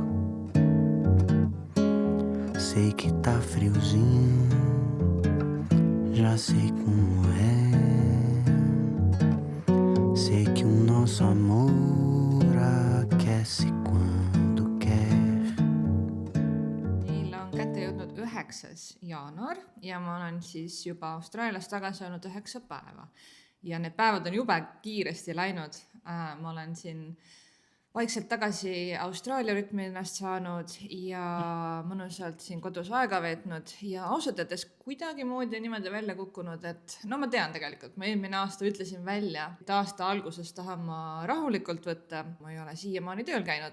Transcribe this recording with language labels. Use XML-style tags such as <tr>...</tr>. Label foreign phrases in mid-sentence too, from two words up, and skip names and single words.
<pt>Sei que tá friozinho, já sei como é. Sei que o nosso amor aquece quando quer.</pt> <et>Meile on kätte jõudnud 9. jaanuar ja ma olen siis juba Austraalias tagasi olnud 9 päeva. Ja need päevad on jube kiiresti läinud. Ma olen siin vaikselt tagasi Austraalia rütmi ennast saanud ja mõnusalt siin kodus aega veetnud ja ausalt öeldes kuidagi moodi niimoodi välja kukkunud, et no ma tean tegelikult, ma eelmine aasta ütlesin välja, et aasta alguses tahan ma rahulikult võtta, ma ei ole siiamaani tööl käinud.</et>